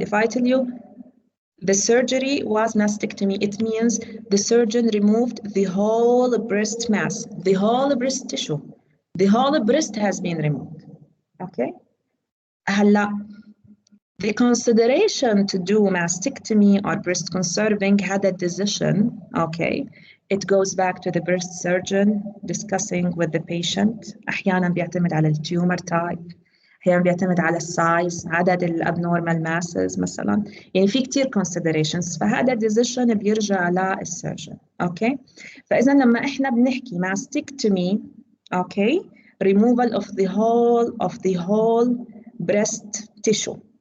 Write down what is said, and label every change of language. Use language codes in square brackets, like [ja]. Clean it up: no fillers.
[en] If I tell you the surgery was mastectomy, it means the surgeon removed the whole breast mass, the whole breast tissue, the whole breast has been removed. Okay. هلا The consideration to do mastectomy or breast conserving had a decision, okay. It goes back to the breast surgeon discussing with the patient. [ar] أحيانا بيعتمد على التيومر type، أحيانا بيعتمد على السايز، عدد الابنورمال ماسز مثلا، يعني في كتير considerations، فهذا decision بيرجع للسيرجن، اوكي. فإذا لما احنا بنحكي mastectomy، اوكي، [en] removal of the whole breast tissue.